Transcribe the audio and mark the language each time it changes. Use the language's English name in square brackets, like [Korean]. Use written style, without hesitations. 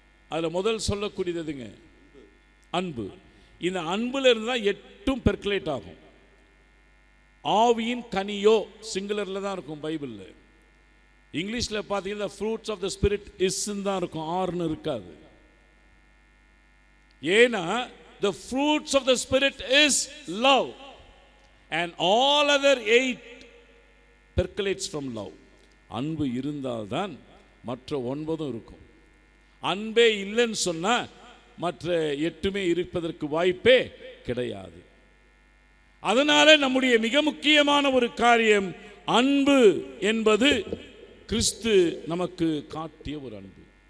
[Tamil] அதுல முதல் சொல்லக்கூடியதுங்க அன்பு. இந்த அன்புல இருந்தா 8 பெர்குலேட் ஆகும். ஆவியின் கனியோ சிங்குலர்ல தான் இருக்கும் பைபிள்ல. இங்கிலீஷ்ல பார்த்தீங்கன்னா [English] fruits of the spirit is [Tamil] தான் இருக்கும், ஆர்னு இருக்காது. ஏன்னா [English] the fruits of the spirit is love and all other 8 percolates from love. [Tamil] அன்பு இருந்தால்தான் மற்ற 9 இருக்கும். அன்பே இல்லைன்னு சொன்னா மற்ற 8மே இருப்பதற்கு வாய்ப்பே கிடையாது. அதனால நம்முடைய மிக முக்கியமான ஒரு காரியம் அன்பு என்பது கிறிஸ்து நமக்கு காட்டிய ஒரு அன்பு.